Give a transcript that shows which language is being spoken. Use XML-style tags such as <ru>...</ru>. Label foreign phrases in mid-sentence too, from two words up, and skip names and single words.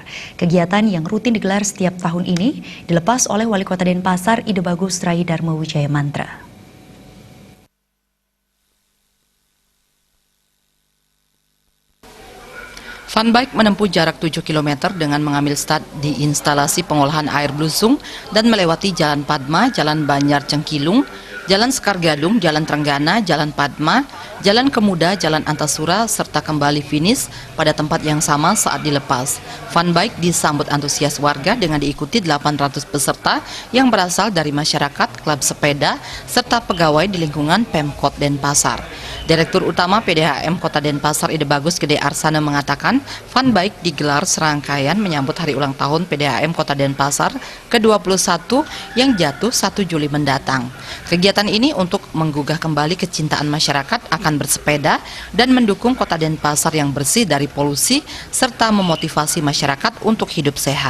<id>Kegiatan yang rutin digelar setiap tahun ini dilepas oleh Wali Kota Denpasar Ide Bagus Rai Darmo Wijaya Mantra. Fun Bike menempuh jarak 7 km dengan mengambil start di instalasi pengolahan air Blusung dan melewati Jalan Padma, Jalan Banjar Cengkilung, Jalan Sekar Gadung, Jalan Trenggana, Jalan Padma, Jalan Kemuda, Jalan Antasura, serta kembali finish pada tempat yang sama saat dilepas. Fun Bike disambut antusias warga dengan diikuti 800 peserta yang berasal dari masyarakat, klub sepeda, serta pegawai di lingkungan Pemkot Denpasar. Direktur Utama PDAM Kota Denpasar Ide Bagus Gede Arsana mengatakan Fun Bike digelar serangkaian menyambut hari ulang tahun PDAM Kota Denpasar ke-21 yang jatuh 1 Juli mendatang. Kegiatan ini untuk menggugah kembali kecintaan masyarakat akan bersepeda dan mendukung Kota Denpasar yang bersih dari polusi serta memotivasi masyarakat untuk hidup sehat.</id>